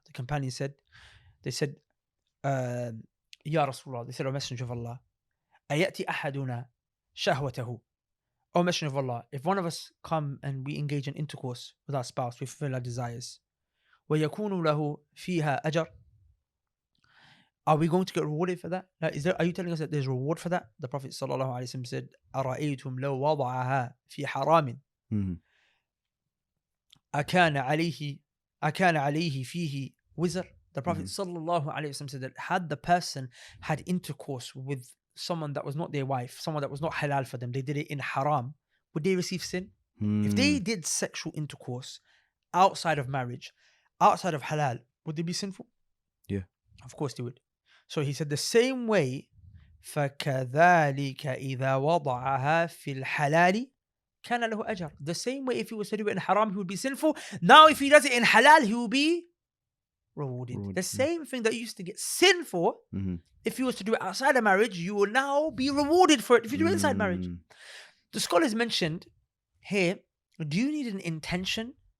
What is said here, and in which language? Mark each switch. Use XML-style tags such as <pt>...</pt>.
<en>The companion said, Ya Rasulullah, they said, O Messenger of Allah,</en> <ar>أَيَأْتِ أَحَدُنَا شَهْوَتَهُ.</ar> <en>O Messenger of Allah, if one of us come and we engage in intercourse with our spouse, we fulfill our desires,</en> <ar>وَيَكُونُ لَهُ فِيهَا أَجَرٌ.</ar> <en>Are we going to get rewarded for that? Like, are you telling us that there's reward for that? The Prophet sallallahu alaihi wasallam said,</en> <ar>أَرَأَيْتُمْ لَوْ وَضَعَهَا فِي حَرَامٍ أَكَانَ عَلَيْهِ فِيهِ وِزْرٌ.</ar> <en>The Prophet sallallahu alaihi wasallam said that had the person had intercourse with someone that was not their wife, someone that was not halal for them, they did it in haram, would they receive sin? If they did sexual intercourse outside of marriage, outside of halal, would they be sinful? Yeah. Of course they would. So he said the same way</en> <ar>فكذلك إذا وضعها في الحلال كان له أجر.</ar> <en>The same way if he was to do it in haram, he would be sinful. Now if he does it in halal, he will be rewarded. The same thing that you used to get sin for, if he was to do it outside of marriage, you will now be rewarded for it if you do it inside marriage. The scholars mentioned here, do you need an intention</en>